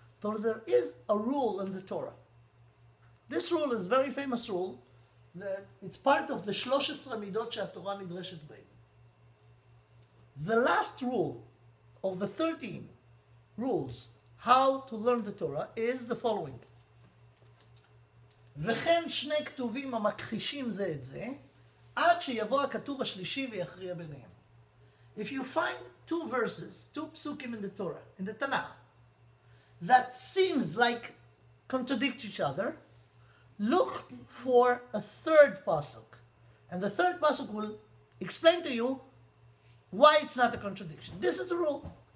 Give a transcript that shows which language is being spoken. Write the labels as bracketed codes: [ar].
[en] So there is a rule in the Torah. This rule is a very famous rule, that it's part of the 13 midot שהתורה נדרשת בהן. The last rule of the 13 rules how to learn the Torah is the following. [he] וכן שני כתובים המכחישים זה את זה, עד שיבוא הכתוב השלישי ויכריע ביניהם. [en] If you find two verses, two psukim in the Torah, in the Tanakh, that seems like contradict each other, look for a third pasuk. And the third pasuk will explain to you why it's not a contradiction. This is the rule.